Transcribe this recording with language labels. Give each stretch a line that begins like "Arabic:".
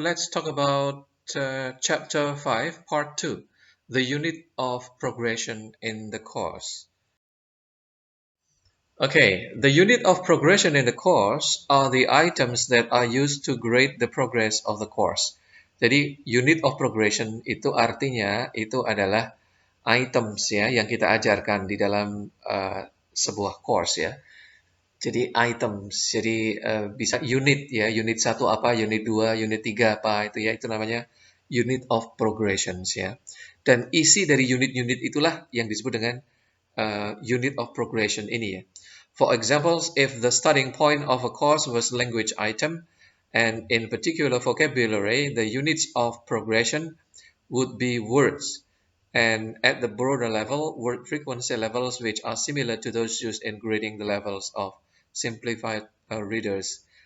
English: Let's talk about chapter 5, part 2, the unit of progression in the course. Okay, the unit of progression in the course are the items that are used to grade the progress of the course.
Indonesian: Jadi, unit of progression itu artinya itu adalah items ya yang kita ajarkan di dalam sebuah course ya. Jadi items, jadi bisa unit ya, unit satu apa, unit 2, unit 3 apa, itu namanya unit of progressions ya. Dan isi dari unit-unit itulah yang disebut dengan unit of progression ini ya.
English: For examples, if the starting point of a course was language item, and in particular vocabulary, the units of progression would be words. And at the broader level, word frequency levels which are similar to those used in grading the levels of simplified readers.